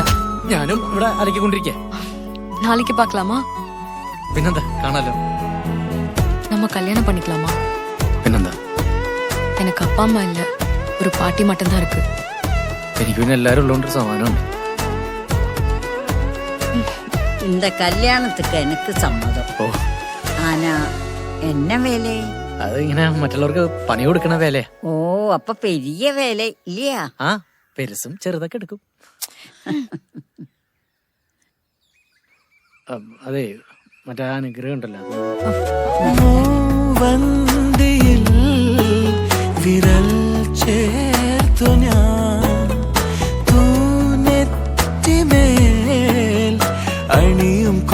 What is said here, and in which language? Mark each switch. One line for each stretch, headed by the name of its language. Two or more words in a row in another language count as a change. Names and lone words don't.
Malayalam: ഞാനും ഇവിടെ അലക്കിക്കൊണ്ടിരിക്ക.
Tamil: நாளைக்கு பார்க்கலாமா?
Malayalam: പിന്നെന്താ കാണാലോ.
Tamil: நம்ம கல்யாணம் பண்ணிக்கலாமா?
Malayalam: പിന്നെന്താ
Tamil: எனக்கு அப்பா அம்மா இல்ல, ஒரு பாட்டி மட்டும்தான் இருக்கு.
Malayalam: എനിക്ക് പിന്നെ എല്ലാരും ഉള്ളതുകൊണ്ട് സമാനമുണ്ട്.
Tamil: இந்த கல்யாணத்துக்கு எனக்கு சம்மதம்.
Malayalam: ഓ
Tamil: ஆனா என்ன வேலை?
Malayalam: അത് ഇങ്ങനെ മറ്റുള്ളവർക്ക് പണി കൊടുക്കണ വേലയാ. ഓ അപ്പൊ
Tamil: பெரிய வேலை இல்லையா?
Malayalam: ആ പെരുസും ചെറുതൊക്കെ എടുക്കും. അതെ മറ്റേ അനുഗ്രഹം ഉണ്ടല്ലോ. വന്ദിയിൽ വിരൽ ചേർത്തു ഞാൻ തൂനെറ്റിമേൽ അണിയും